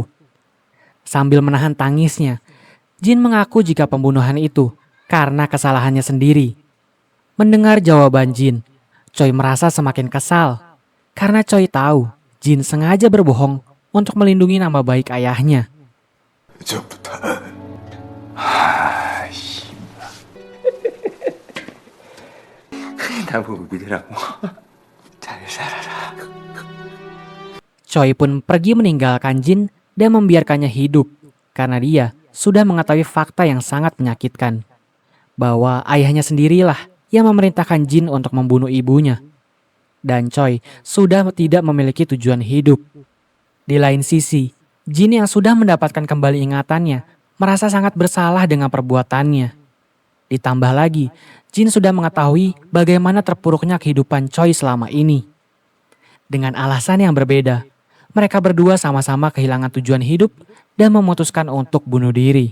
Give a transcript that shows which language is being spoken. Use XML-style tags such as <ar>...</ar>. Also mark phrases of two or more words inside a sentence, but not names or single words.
<id>Sambil menahan tangisnya, Jin mengaku jika pembunuhan itu karena kesalahannya sendiri. Mendengar jawaban Jin, Choi merasa semakin kesal karena Choi tahu Jin sengaja berbohong untuk melindungi nama baik ayahnya.</id> <ko>전부터 나보고 믿으라고. 잘 살아라.</ko> <id>Choi pun pergi meninggalkan Jin dan membiarkannya hidup karena dia sudah mengetahui fakta yang sangat menyakitkan. Bahwa ayahnya sendirilah yang memerintahkan Jin untuk membunuh ibunya. Dan Choi sudah tidak memiliki tujuan hidup. Di lain sisi, Jin yang sudah mendapatkan kembali ingatannya merasa sangat bersalah dengan perbuatannya. Ditambah lagi, Jin sudah mengetahui bagaimana terpuruknya kehidupan Choi selama ini. Dengan alasan yang berbeda, mereka berdua sama-sama kehilangan tujuan hidup dan memutuskan untuk bunuh diri.</id>